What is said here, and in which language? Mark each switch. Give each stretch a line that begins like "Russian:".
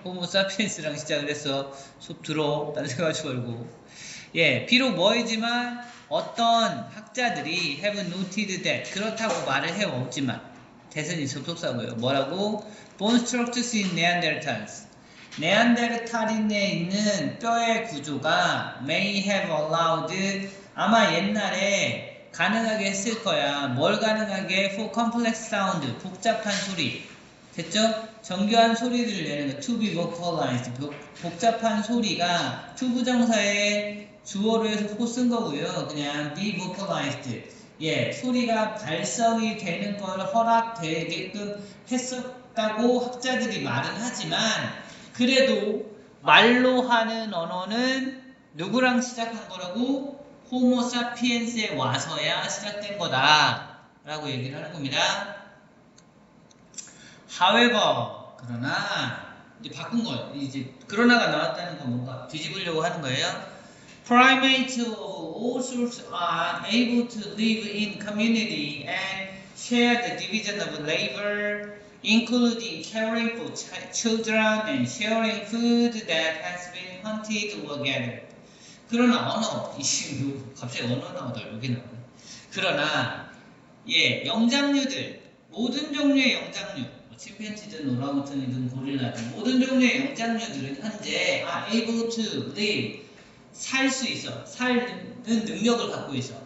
Korean: 호모 사피엔스랑 시작을 해서 속 들어 딴 생각하지 말고 예, 비록 뭐이지만 어떤 학자들이
English: have noted that
Korean: 그렇다고 말을 해왔지만 대선이 접속사고요. 뭐라고?
English: Bone structures in Neanderthals,
Korean: 네안데르탈인에 있는 뼈의 구조가
English: may have allowed,
Korean: 아마 옛날에 가능하게 했을 거야. 뭘 가능하게?
English: For complex sound,
Korean: 복잡한 소리. 됐죠? 정교한 소리를 내는 거,
English: to be vocalized,
Korean: 복잡한 소리가 to 부정사에 주어로 해서 for 쓴 거고요. 그냥
English: be vocalized,
Korean: 예, 소리가 발성이 되는 걸 허락되게끔 했었다고 학자들이 말은 하지만 그래도 말로 하는 언어는 누구랑 시작한 거라고? 호모 사피엔스에 와서야 시작된 거다 라고 얘기를 하는 겁니다.
English: However,
Korean: 그러나 이제 바꾼 거예요. 이제 그러나가 나왔다는 건 뭔가 뒤집으려고 하는 거예요.
English: Primates of all sorts are able to live in community and share the division of labor, including caring for children and sharing food that has been hunted or gathered.
Korean: 그러나 언어, 갑자기 언어 나오다 여기 나오네. 그러나 예, 영장류들, 모든 종류의 영장류, 침팬지든 오랑우탄이든 고릴라든 모든 종류의 영장류들은 현재
English: are able to live,
Korean: 살 수 있어, 사는 능력을 갖고 있어.